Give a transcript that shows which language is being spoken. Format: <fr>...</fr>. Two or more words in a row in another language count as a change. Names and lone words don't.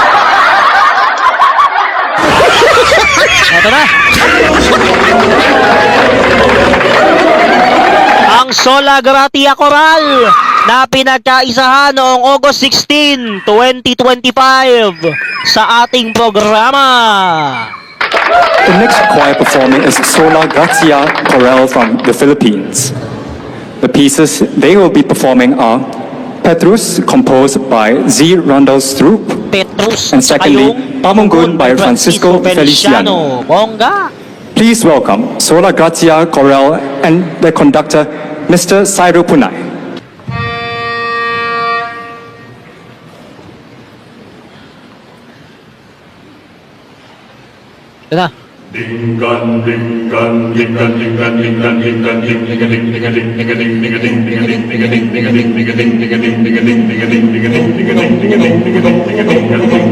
<tl>Ito na. Ang Sola Gratia Choral na pinagkaisahan noong August 16, 2025 sa ating programa.</tl> <en>The next choir performing is Sola Gratia Choral from the Philippines. The pieces they will be performing are Petrus, composed by Z. Randall Stroop, Petrus, and secondly, Pamunggun by Francisco Feliciano.</en> <tl>Bongga!</tl> <en>Please welcome Sola Gratia Choral and the conductor, Mr. Sairo Punay.</en> <tl>Ito na. Dingan dingan dingan dingan dingan dingan ding dingan dingan ding dingan ding dingan ding dingan ding dingan ding dingan ding dingan ding dingan ding dingan ding dingan ding dingan ding dingan ding dingan ding dingan ding dingan ding.</tl>